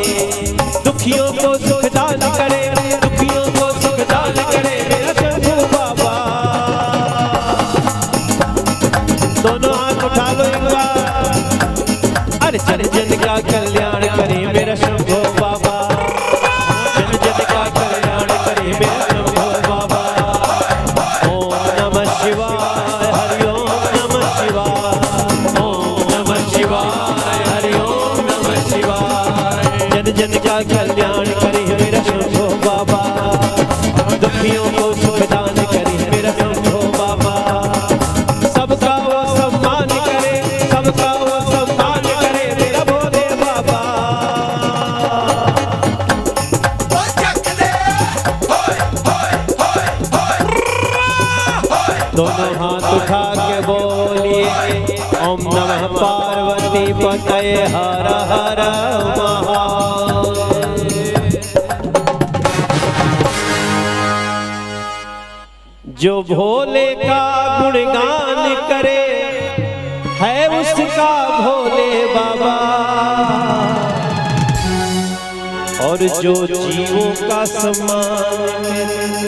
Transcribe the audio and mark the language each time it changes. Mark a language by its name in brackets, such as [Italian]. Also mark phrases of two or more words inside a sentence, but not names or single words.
[Hindi] दुखियों को सुख दान करे, दुखियों को सुख दान करे मेरा शंभू बाबा। दोनों हाथ उठा लो एक बार। अरे जन जन का कल्याण करे मेरा शंभू बाबा, जन जन का कल्याण करे मेरा शंभू बाबा। [Sanskrit] ओम नमः शिवाय, हरि ओम नमः शिवाय, ओम नमः शिवाय, हरि ओम नमः शिवाय। [Hindi] जन जन का कल्याण करे मेरा शंभू बाबा, दुखियों को सुख दान करे मेरा शंभू बाबा। सबका वो सम्मान करे, सबका वो सम्मान करे मेरा भोले बाबा। दोनों हाथ उठा के बोलिए [Sanskrit] ओम नमः पार्वती पतये हर हर महादेव। [Hindi] जो भोले का गुणगान करे है उसका भोले बाबा, और जो जीवों का सम्मान करे।